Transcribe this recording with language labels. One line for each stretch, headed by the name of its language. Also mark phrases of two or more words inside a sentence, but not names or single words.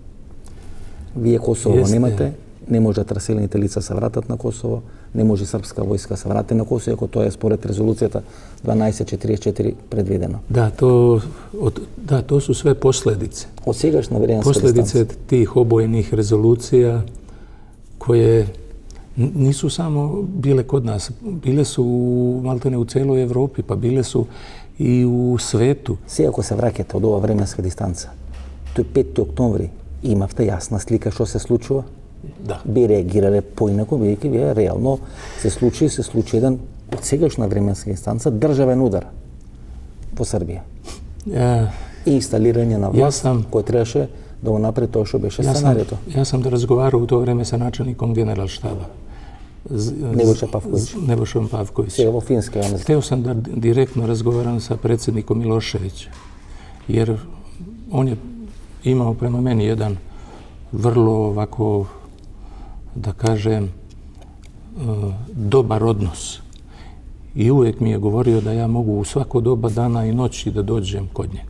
Macedonian: Вие Косово немате, не можат раселените лица се вратат на Косово, не може српска војска се врати на Косово, ако тоа е според резолуцијата 1244 предвидено.
Serbian: Да, то су све последице.
Macedonian: Од сегашна временска
Serbian: последице тих обоених резолуција које nisu samo bile kod nas, bile su maltene u celoj Evropi, pa bile su i u svetu.
Macedonian: Сега ако се враќате од ова временска дистанца, тој 5. октомври имавте јасна слика што се случува? Да. Би реагирале поинако, бидејќи вие реално се случи еден од сегашна временска дистанца државен удар во Србија. И инсталирање на власт кој требаше да го направи тоа што беше сценариото. Јас сам да разговарал у тоа време со
Serbian: начелником генералштаба. Nebojša Pavković. Nebojšom Pavković.
Macedonian: Сега во Финска.
Serbian: Hteo sam da direktno razgovaram sa predsjednikom Miloševića, jer on je imao prema meni jedan vrlo ovako, da kažem, dobar odnos. I uvijek mi je govorio da ja mogu u svako doba dana i noći da dođem kod njega.